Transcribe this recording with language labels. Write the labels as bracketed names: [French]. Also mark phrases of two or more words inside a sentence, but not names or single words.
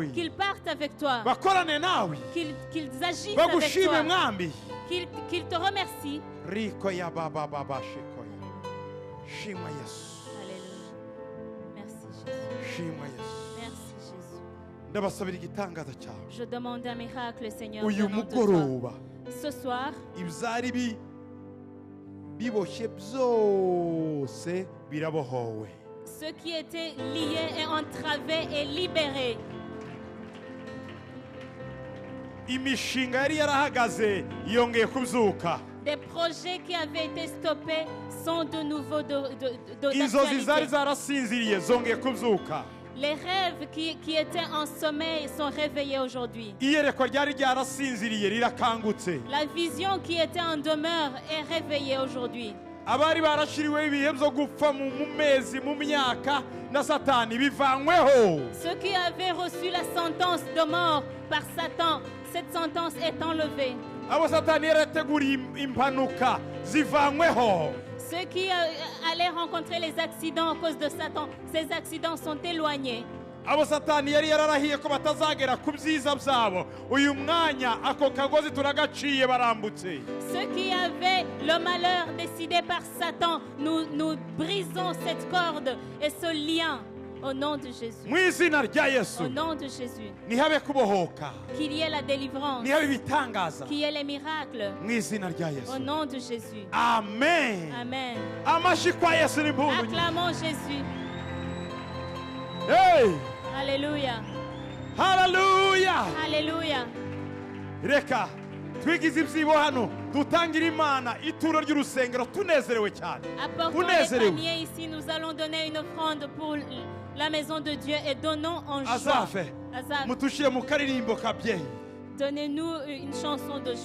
[French] Qu'ils partent avec toi. [Kinyarwanda] bakorane nawe [French] Qu'ils agissent avec [Kinyarwanda] bagushime [French] toi. [Kinyarwanda] mwambi [French] Qu'ils te remercient. [Kinyarwanda] riko ya baba baba shikoya shimwa Yesu [French] Alléluia. Merci Jésus. [Kinyarwanda] shimwa Yesu [French] Merci Jésus. [Kinyarwanda] ndabasabira igitangaza cyawe [French] Je demande un miracle, Seigneur, [Kinyarwanda] uyu [French] venant de toi. [Kinyarwanda] mugoroba [French] Ce soir, [Kinyarwanda] ibyari biboshye byose birabohowe [French] ce qui était lié et entravé est libéré. [Kinyarwanda] imishinga yari yarahagaze yongeye kubyuka [French] Des projets qui avaient été stoppés sont de nouveau [Kinyarwanda] inzozi zari [French] d'actualité. [Kinyarwanda] zarasinziriye zongeye kubyuka [French] Les rêves qui étaient en sommeil sont réveillés aujourd'hui. [Kinyarwanda] iyerekwa ryari ryarasinziriye rirakangutse [French] La vision qui était en demeure est réveillée aujourd'hui. [Kinyarwanda] abari barashiriweho ibihe byo gupfa mu mezi mu myaka na satani bivanyweho [French] Ceux qui avaient reçu la sentence de mort par Satan, cette sentence est enlevée. [Kinyarwanda] abo satani yarateguriye impanuka zivanyweho [French] Ceux qui allaient rencontrer les accidents à cause de Satan, ces accidents sont éloignés. [Kinyarwanda] abo satani yari yararahiye ko batazagera ku byiza byabo uyu mwanya ako kagozi turagaciye barambutse [French] Ceux qui avaient le malheur décidé par Satan, nous brisons cette corde et ce lien. Au nom de Jésus. [Kinyarwanda] mu izina rya yesu [French] Au nom de Jésus. [Kinyarwanda] nihabe kubohoka [French] Qu'il y ait la délivrance. [Kinyarwanda] nihabe ibitangaza [French] Qu'il y ait les miracles. [Kinyarwanda] mu izina rya yesu [French] Au nom de Jésus. [Kinyarwanda] amen [French] Amen. [Kinyarwanda] amashyi kwa yesu n'impundu nyinshi. [French] Acclamons Jésus. Hey! Alléluia. [Kinyarwanda] haleluya [French] Alléluia. [Kinyarwanda] reka twigize ibyibo hano dutangire imana ituro ry'urusengero tunezerewe cyane [French] Apportons les [Kinyarwanda] tunezerewe [French] paniers ici. Nous allons donner une offrande pour la maison de Dieu et donnons en joie. [Kinyarwanda] azafe [French] Azaf, [Kinyarwanda] mutushyire mu karirimbo kabyeyi [French] donnez-nous une chanson de joie.